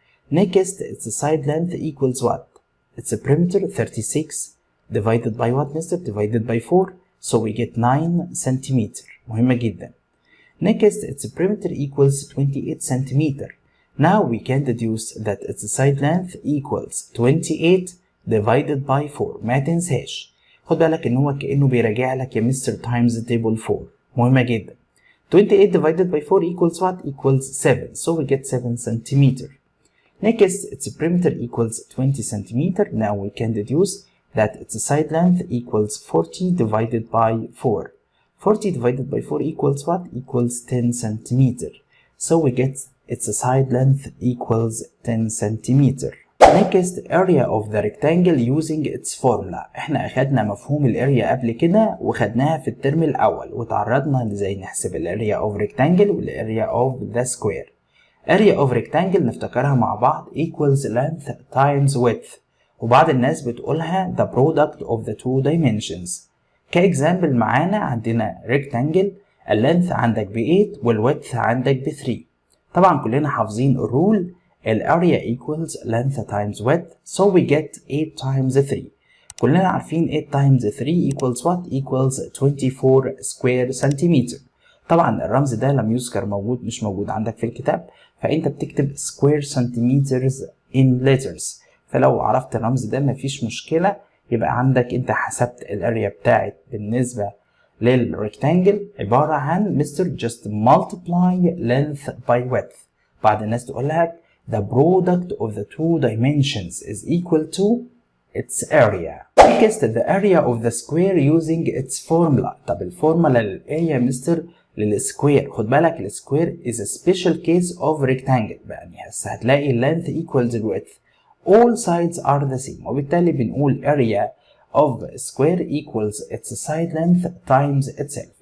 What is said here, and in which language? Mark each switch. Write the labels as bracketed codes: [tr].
[en] Next, its side length equals what? Its perimeter 36 divided by what, Mr? Divided by 4, so we get 9 centimeter. [ar] مهمة جدا. [en] Next, its perimeter equals 28 centimeter. Now we can deduce that its side length equals 28 divided by 4. [ar] ما تنساش. خد بالك ان هو كأنه بيراجع لك يا مستر times table 4. مهمة جدا. [en] 28 divided by 4 equals what? Equals 7. So we get 7 centimeter. Next, its perimeter equals 20 centimeter. Now we can deduce that its side length equals 40 divided by 4. 40 divided by 4 equals what? Equals 10 centimeter. So we get its side length equals 10 centimeter. Next, area of the rectangle using its formula. [ar] احنا اخدنا مفهوم الاريا قبل كده وخدناها في الترم الاول وتعرضنا لازاي نحسب الاريا [en] of rectangle [ar] والاريا [en] of the square. area of rectangle [ar] نفتكرها مع بعض [en] equals length times width. [ar] وبعض الناس بتقولها [en] the product of the two dimensions. [ar] كإكزامبل معانا عندنا rectangle اللينث عندك ب 8 والويدث عندك ب 3. طبعا كلنا حافظين الرول الاريا [en] equals length times width, so we get 8 times 3. [ar] كلنا عارفين [en] 8 times 3 equals what? equals 24 square centimeter. [ar] طبعا الرمز ده لم يذكر موجود، مش موجود عندك في الكتاب، فانت بتكتب [en] square centimeters in letters. [ar] فلو عرفت الرمز ده مفيش مشكلة، يبقى عندك انت حسبت الاريا بتاعت بالنسبة للريكتانجل عبارة عن مستر [en] just multiply length by width. [ar] بعض الناس تقول لك [en] the product of the two dimensions is equal to its area. Next the area of the square using its formula. [ar] طب الفورمولا للاريا مستر للسكوير، خد بالك السكوير [en] is a special case of rectangle، [ar] يعني هسه هتلاقي [en] length equals width all sides are the same، [ar] وبالتالي بنقول [en] area of square equals its side length times itself.